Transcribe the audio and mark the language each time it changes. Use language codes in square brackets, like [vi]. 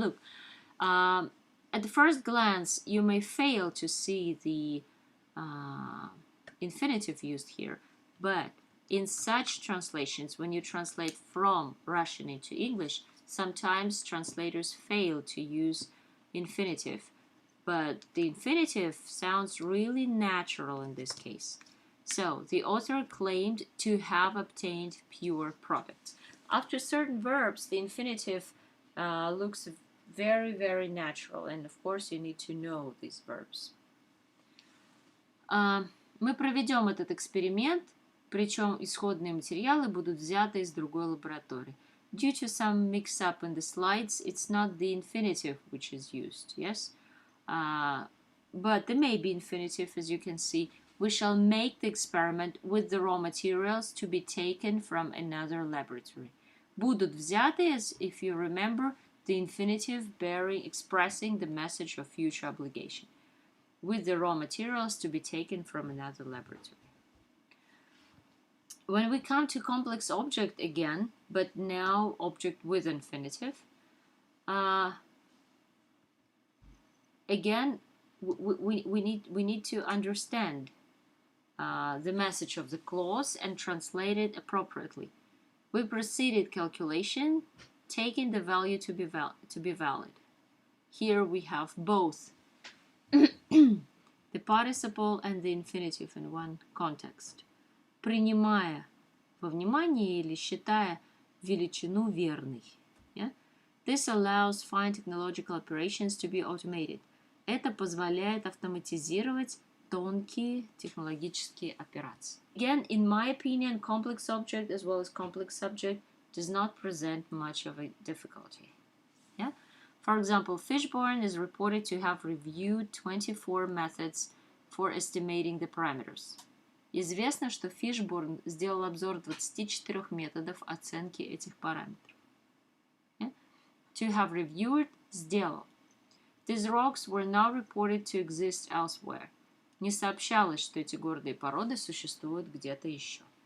[en] Look, at the first glance, you may fail to see the infinitive used here, but in such translations, when you translate from Russian into English, sometimes translators fail to use infinitive, but the infinitive sounds really natural in this case. So, the author claimed to have obtained pure products. After certain verbs, the infinitive looks very, very natural, and of course you need to know these verbs. [ru] Мы проведем этот эксперимент, причем исходные материалы будут взяты из другой лаборатории. [en] Due to some mix-up in the slides, it's not the infinitive which is used, yes? but the maybe infinitive, as you can see, we shall make the experiment with the raw materials to be taken from another laboratory. [ru] Будут взяты, [en] as if you remember, the infinitive expressing the message of future obligation. With the raw materials to be taken from another laboratory. When we come to complex object again, but now object with infinitive, again, we need to understand the message of the clause and translate it appropriately. We proceeded calculation, taking the value to be valid. Here we have both the participle and the infinitive in one context. [ru] Принимая во внимание или считая величину верной. [en] Yeah? This allows fine technological operations to be automated. [ru] Это позволяет автоматизировать тонкие технологические операции. [en] Again, in my opinion, complex object as well as complex subject does not present much of a difficulty. Yeah? For example, Fishburne is reported to have reviewed 24 methods for estimating the parameters. [ru] Известно, что Фишборн сделал обзор 24 методов оценки этих параметров. [en] Yeah? To have reviewed – сделал. These rocks were not reported to exist elsewhere. [ru] Не сообщалось, что эти горные породы существуют где-то еще.